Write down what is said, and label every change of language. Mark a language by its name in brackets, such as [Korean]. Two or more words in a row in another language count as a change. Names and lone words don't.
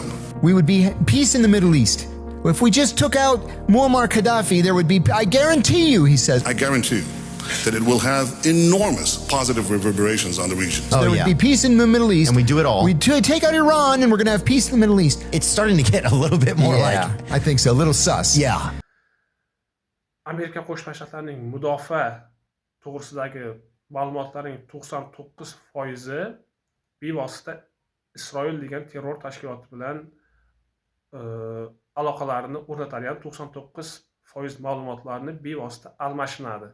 [English] we would be peace in the Middle East. If we just took out Muammar Gaddafi, there would be, I guarantee you, he says, I guarantee you that it will have enormous positive reverberations on the region. there would be peace in the Middle East. And we do it all. We take out Iran and we're going to have peace in the Middle East. It's starting to get a little bit more like, I think so. A little sus. yeah. [Uzbek] Amerika Qo'shma Shtatlarining mudofaa to'g'risidagi ma'lumotlarning 99% bevosita Isroil degan terror tashkiloti bilan aloqalarini o'rnatadigan 99% ma'lumotlarni bevosita almashinadi.